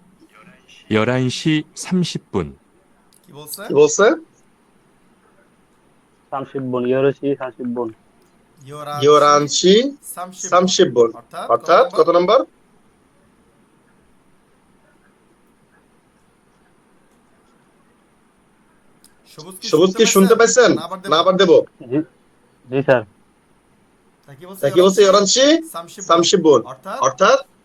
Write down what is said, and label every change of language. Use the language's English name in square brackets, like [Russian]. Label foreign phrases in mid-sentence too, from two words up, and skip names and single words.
[Korean] 2번 11시 30분. [Bangla] কি বলছে? কি বলছে? [Korean] 30분, 10시 30분. 열한 시 30 분. [Bangla] অর্থাৎ কত নাম্বার? সবুজ কি শুনতে পাইছেন? না আবার দেব? জি জি স্যার। তা কি বলছে? [Korean] 열한 시 30 분. [Bangla] অর্থাৎ